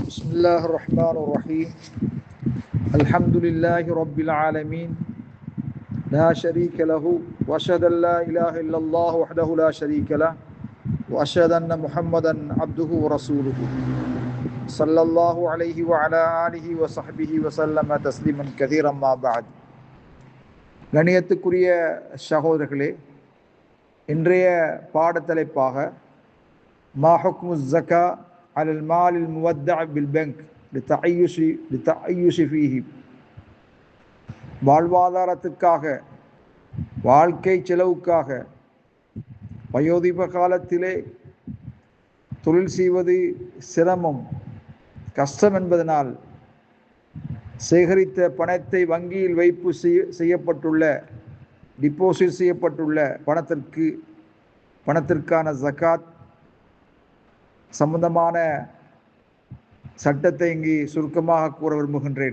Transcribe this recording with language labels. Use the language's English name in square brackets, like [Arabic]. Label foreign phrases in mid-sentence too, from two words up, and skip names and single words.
[Arabic] بسم الله الرحمن الرحيم الحمد لله رب العالمين لا شريك له وأشهد أن لا إله إلا الله وحده لا شريك له وأشهد أن محمدا عبده ورسوله صلى الله عليه وعلى آله وصحبه وسلم تسليما كثيرا ما بعد. [Tamil] கணியத்துக்குரிய சகோதரர்களே, இன்றைய பாடத்தலைப்பாக [Arabic] ما حكم الزكاة على المال المودع في البنك للتعيش فيه, [Tamil] வாழ்வாதாரத்துக்காக, வாழ்க்கை செலவுக்காக வயோதிப காலத்திலே தொழில் செய்வது சிரமம், கஷ்டம் என்பதனால் சேகரித்த பணத்தை வங்கியில் வைப்பு செய்யப்பட்டுள்ள டிபாசிட் செய்யப்பட்டுள்ள பணத்திற்கான ஜகாத் சம்பந்தமான சட்டத்தை இங்கு சுருக்கமாக கூற விரும்புகின்றேன்.